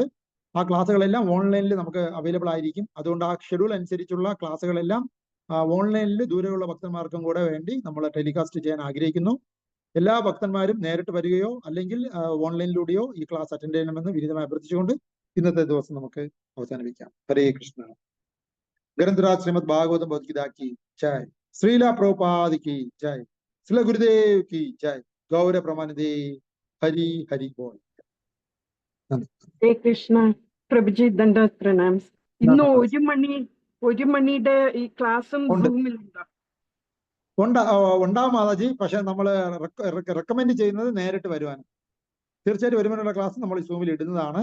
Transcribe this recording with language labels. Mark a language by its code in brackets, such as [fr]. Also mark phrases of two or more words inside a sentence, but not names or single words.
[ml] ആ ക്ലാസ്സുകളെല്ലാം ഓൺലൈനിൽ നമുക്ക് അവൈലബിൾ ആയിരിക്കും. അതുകൊണ്ട് ആ ഷെഡ്യൂൾ അനുസരിച്ചുള്ള ക്ലാസ്സുകളെല്ലാം ഓൺലൈനിൽ ദൂരെയുള്ള ഭക്തന്മാർക്കും കൂടെ വേണ്ടി നമ്മൾ ടെലികാസ്റ്റ് ചെയ്യാൻ ആഗ്രഹിക്കുന്നു. എല്ലാ ഭക്തന്മാരും നേരിട്ട് വരികയോ അല്ലെങ്കിൽ ഓൺലൈനിലൂടെയോ ഈ ക്ലാസ് അറ്റൻഡ് ചെയ്യണമെന്ന് വിനീതമായി അഭ്യർത്ഥിച്ചുകൊണ്ട് ഇന്നത്തെ ദിവസം നമുക്ക് അവസാനിപ്പിക്കാം. ഹരേ കൃഷ്ണ. [hi] ग्रंथराज श्रीमद् भागवतम् भगवद्गीता की जय. ശ്രീല പ്രഭുപാദ് की जय. श्रील गुरुदेव की जय. गौर प्रमानदे. हरि हरि बोल. [ml] ഹരേ കൃഷ്ണ. പ്രഭുജി ദണ്ഡവത് പ്രണാംസ്. ഇന്ന് 1 മണിയുടെ ഈ ക്ലാസ്സും സൂമിലുണ്ടോ? ഉണ്ടാവും മാതാജി. പക്ഷെ നമ്മൾ റെക്കമെൻഡ് ചെയ്യുന്നത് നേരിട്ട് വരുവാൻ. തീർച്ചയായിട്ടും 1 മണിയുള്ള ക്ലാസ് നമ്മൾ സൂമിൽ ഇടുന്നതാണ്.